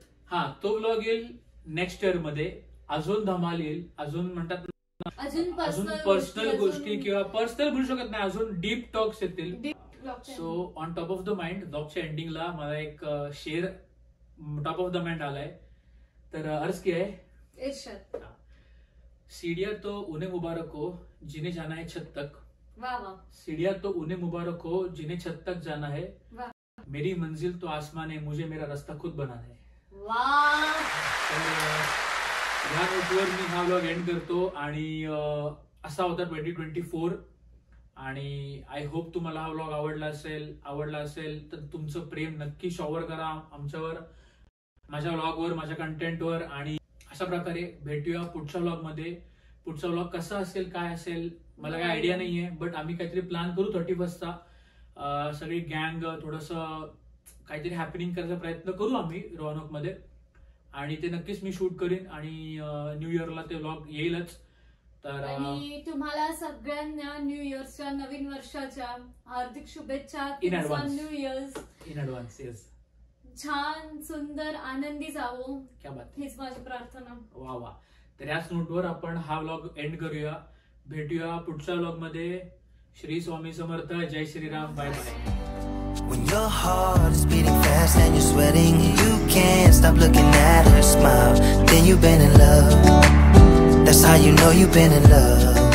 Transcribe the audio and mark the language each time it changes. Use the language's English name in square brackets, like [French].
[Marathi] हा, तो व्लॉग येईल नेक्स्ट इयर मध्ये. अजून धमाल येईल, अजून म्हणतात अजून पर्सनल गोष्टी किंवा पर्सनल बोलू शकत नाही, अजून डीप टॉक्स येतील. [English] so on top of the mind [Marathi] ब्लॉगच्या एंडिंगला मला एक शेर टॉप ऑफ द माइंड आलाय, तर अर्ज की आहे. [Hindi] सीढ़ियां तो उन्हें मुबारक हो जिन्हें जाना है छत तक. सीढ़ियां तो उन्हें मुबारक हो जिन्हें छत तक जाना है. मेरी मंजिल तो आसमान है, मुझे मेरा रास्ता खुद बनाना है. [Marathi] ह्या नोटवर मी हा व्लॉग एंड करतो. आणि असा होता 2024. आणि आय होप तुम्हाला हा व्लॉग आवडला असेल तर तुमचं प्रेम नक्की शॉवर करा आमच्यावर, माझ्या व्लॉगवर, माझ्या कंटेंटवर. आणि अशा प्रकारे भेटूया पुढच्या व्लॉग मध्ये. पुढचा व्लॉग कसा असेल, काय असेल, मला काही आयडिया नाहीये, बट आम्ही काहीतरी प्लॅन करू 31sta. सगळी गँग थोडस काहीतरी हॅपनिंग करायचा प्रयत्न करू आम्ही रोहनक मध्ये, आणि ते नक्कीच मी शूट करीन. आणि न्यू इयरला ते व्लॉग येईलच. तर आणि तुम्हाला सगळ्यांना न्यू इयरच्या, नवीन वर्षाच्या हार्दिक शुभेच्छा. [English] In advance. New years in advance. Yes. [Marathi] छान, सुंदर, आनंदी जावो, [Hindi] क्या बात, [Marathi] हीच माझी प्रार्थना. वा. तर याच नोटवर आपण हा व्लॉग एंड करूया. भेटूया पुढच्या व्लॉग मध्ये. श्री स्वामी समर्थ. जय Shriram. Bye bye. [English] When your heart is beating fast and you're sweating, you can't stop looking at her smile, then you've been in love. That's how you know you've been in love.